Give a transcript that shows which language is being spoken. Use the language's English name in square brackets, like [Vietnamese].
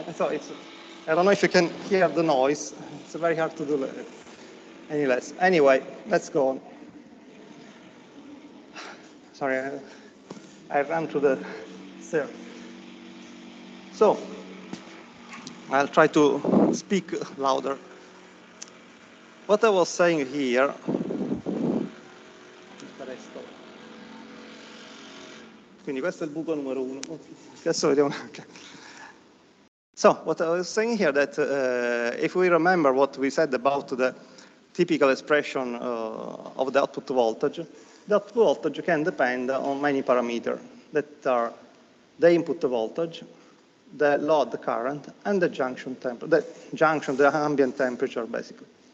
[English] So it's, I don't know if you can hear the noise. It's very hard to do any less. Anyway, let's go on. Sorry, I ran to the stairs. So, I'll try to speak louder. What I was saying here, [Italian] quindi questo è il buco numero 1. Adesso vediamo anche. [English] So, what I was saying here that if we remember what we said about the typical expression of the output voltage can depend on many parameters that are the input voltage, the load current, and the junction temperature, the ambient temperature, basically.